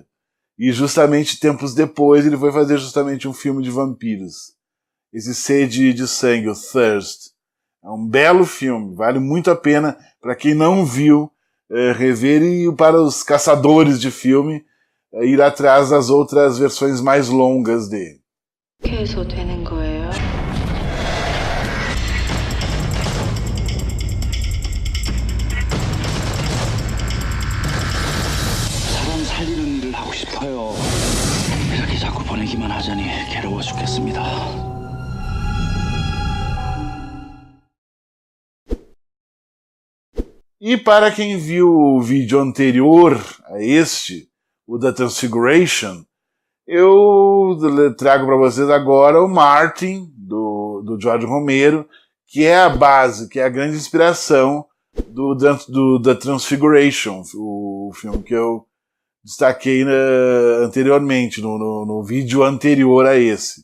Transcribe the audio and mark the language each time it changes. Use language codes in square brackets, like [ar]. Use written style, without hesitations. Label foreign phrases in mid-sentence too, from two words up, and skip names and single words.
[pt] E justamente tempos depois ele foi fazer justamente um filme de vampiros. Esse Sede de Sangue, o Thirst. É um belo filme, vale muito a pena para quem não viu rever, e para os caçadores de filme ir atrás das outras versões mais longas dele. [ko] 사람 살리는 일을 하고 싶어요. 이렇게 자꾸 보내기만 하자니 괴로워 죽겠습니다. [pt] E para quem viu o vídeo anterior a este, o da Transfiguration, eu trago para vocês agora o Martin, do George Romero, que é a base, que é a grande inspiração da Transfiguration, o filme que eu destaquei anteriormente, no vídeo anterior a esse.